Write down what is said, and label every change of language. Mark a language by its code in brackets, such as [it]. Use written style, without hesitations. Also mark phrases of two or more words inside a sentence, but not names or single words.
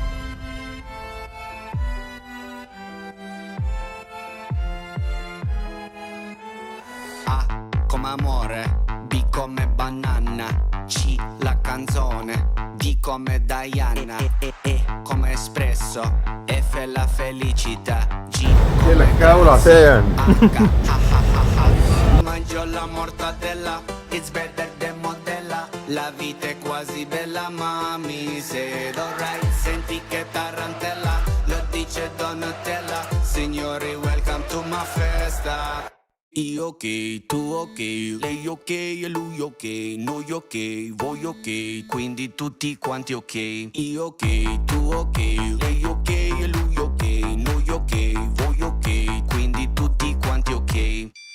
[it] A come amore, B come banana, C la canzone, D come Diana, E come espresso, F la felicità, G come Caula see on. Mangio la mortadella, [en] it's better than modella. [it] La vita è quasi bella, mami, se dovrai senti che tarantella. Lo dice Donatella, signori, [en] welcome to my festa. [it] Io ok, tu ok, lei ok e lui ok, noi ok, voi ok, quindi tutti quanti ok. Io ok, tu ok, lei ok e lui ok, noi ok, voi ok, quindi tutti quanti ok.